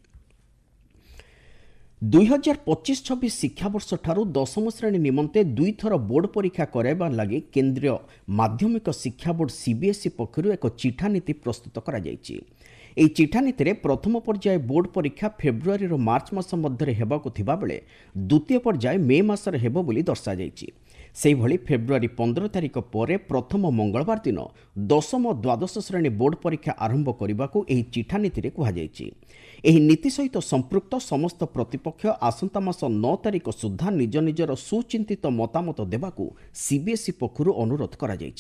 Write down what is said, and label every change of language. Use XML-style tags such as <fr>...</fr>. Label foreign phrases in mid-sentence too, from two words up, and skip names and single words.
<or>2025-26 ଶିକ୍ଷାବର୍ଷ ଠାରୁ 10ମ ଶ୍ରେଣୀ ନିମନ୍ତେ ଦୁଇଥର ବୋର୍ଡ ପରୀକ୍ଷା କରାଇବା ଲାଗି କେନ୍ଦ୍ରୀୟ ମାଧ୍ୟମିକ ଶିକ୍ଷା ବୋର୍ଡ ସିବିଏସଇ ପକ୍ଷରୁ ଏକ ଚିଠା ନୀତି ପ୍ରସ୍ତୁତ କରା ଯାଇଛି। ଏହି ଚିଠା ନୀତି ରେ ପ୍ରଥମ ପର୍ଯ୍ୟାୟ ବୋର୍ଡ ପରୀକ୍ଷା ଫେବୃଆରୀ ରୁ ମାର୍ଚ୍ଚ ମାସ ମଧ୍ୟ ହେବାକୁ ଥିବା ବେଳେ ଦ୍ୱିତୀୟ ପର୍ଯ୍ୟାୟ ମେ ମାସରେ ହେବ ବୋଲି ଦର୍ଶା ଯାଇଛି। ସେହିଭଳି ଫେବୃଆରୀ 15 ତାରିଖ ପରେ ପ୍ରଥମ ମଙ୍ଗଳବାର ଦିନ ଦଶମ ଦ୍ୱାଦଶ ଶ୍ରେଣୀ ବୋର୍ଡ ପରୀକ୍ଷା ଆରମ୍ଭ କରିବାକୁ ଏହି ଚିଠା ନୀତିରେ କୁହାଯାଇଛି। ଏହି ନୀତି ସହିତ ସମ୍ପୃକ୍ତ ସମସ୍ତ ପ୍ରତିପକ୍ଷ ଆସନ୍ତା ମାସ 9 ତାରିଖ ସୁଦ୍ଧା ନିଜ ନିଜର ସୁଚିନ୍ତିତ ମତାମତ ଦେବାକୁ ସିବିଏସ୍ଇ ପକ୍ଷରୁ ଅନୁରୋଧ କରାଯାଇଛି।</or>